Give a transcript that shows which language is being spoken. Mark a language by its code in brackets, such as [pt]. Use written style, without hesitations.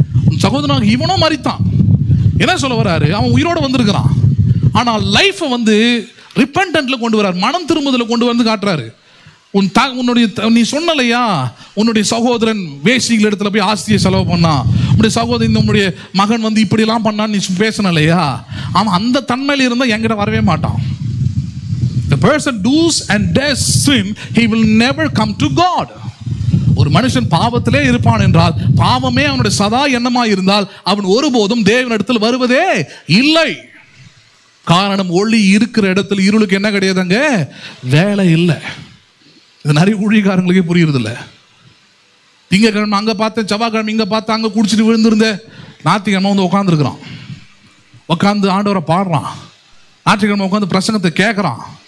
[ta] உன் சகோதரனாகி இவனோ மரித்தான். என்ன சொல்ல வர்றாரு, அவன் உயிரோடு வந்திருக்கிறான், ஆனால் லைஃப்பை வந்து ரிப்பெண்டன்ட்ல கொண்டு வர்றாரு, மனம் திரும்புதல கொண்டு வந்து காட்டுறாரு. உன்னுடைய நீ சொன்னலையா, உன்னுடைய சகோதரன் வேசிகள் இடத்துல போய் ஆஸ்தியை செலவு பண்ணா, உன்னுடைய சகோதரன் உன்னுடைய மகன் வந்து இப்படிலாம் பண்ணான்னு நீ பேசலையா, அவன் அந்த தன்மையில் இருந்தால் என்கிட்ட வரவே மாட்டான். [en] The person does and does sin, he will never come to God. [ta] ஒரு மனுஷன் பாவத்திலே இருப்பான் என்றால், பாவமே அவனுடைய சதா எண்ணமா இருந்தால், அவன் ஒருபோதும் தேவனிடத்தில் வருவதே இல்லை. காரணம், ஒளி இருக்கிற இடத்துல இருளுக்கு என்ன கிடையாதுங்க, வேலை இல்லை. இது நிறைய ஊழியக்காரங்களுக்கே புரியுறது இல்லை. திங்கக்கிழமை அங்கே பார்த்தேன், செவ்வாய்க்கிழமை இங்கே பார்த்தேன், அங்கே குடிச்சிட்டு விழுந்திருந்தேன், ஞாயிற்றுக்கிழமை வந்து உட்காந்துருக்குறான், உட்காந்து ஆண்டவரை பாடுறான், ஞாயிற்றுக்கிழமை உட்காந்து பிரசங்கத்தை கேட்குறான்.